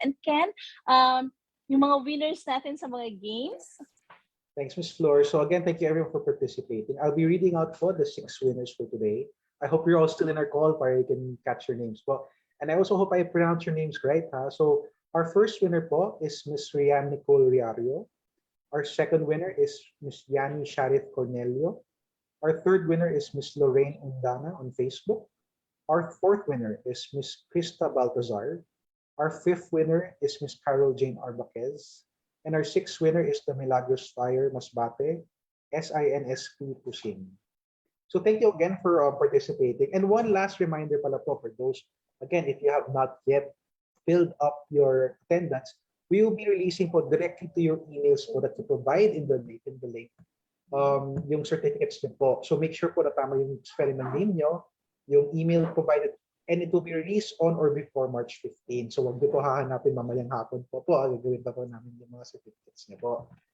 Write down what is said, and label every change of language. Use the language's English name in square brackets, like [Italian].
[Filipino] And Ken, yung mga winners natin sa mga games. [English] Thanks, Ms. Flor. So again, thank you everyone for participating. I'll be reading out for the 6 winners for today. I hope you're all still in our call [Filipino] para [English] you can catch your names. Well, And I also hope I pronounce your names right. So our first winner po is Miss Rian Nicole Riario. Our second winner is Miss Yani Sharif Cornelio. Our third winner is Miss Lorraine Undana on Facebook. Our fourth winner is Miss Krista Baltazar. Our fifth winner is Miss Carol Jane Arbaquez. And our sixth winner is the Milagros Fire Masbate, SINSP Pusing. So thank you again for participating. And one last reminder pala po for those, again, if you have not yet filled up your attendance, we will be releasing po directly to your emails po that you provide in the link [Filipino] yung certificates din po. [English] So make sure po [Filipino] na tama yung spelling ng name nyo, [English] yung email provided, and it will be released on or before March 15. [Filipino] So wag niyo po hahanapin mamayang hapon po. Gagawin pa po namin yung mga certificates niyo po.